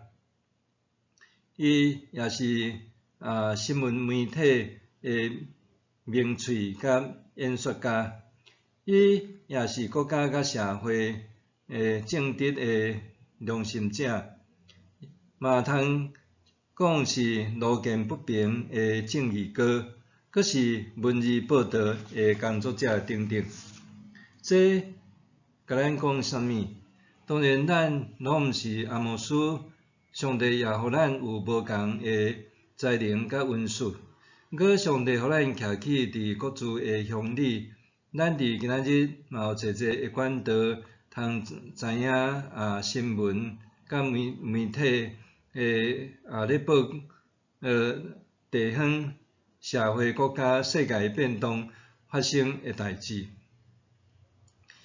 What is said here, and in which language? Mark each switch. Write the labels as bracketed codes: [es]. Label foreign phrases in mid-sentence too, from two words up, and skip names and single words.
[nan] 伊也是新闻媒体的名嘴甲演说家，伊也是国家甲社会正直的良心者，嘛通讲是路见不平的正义哥，阁是文字报道的工作者等等。这甲咱讲啥物？当然，咱拢毋是阿摩斯，上帝也互咱有无共的才能甲恩赐。毋过，上帝互咱徛起伫各自的乡里，咱伫今仔日嘛有侪的管道，通知影新闻甲媒体咧报地方、社会、国家、世界变动发生的代志。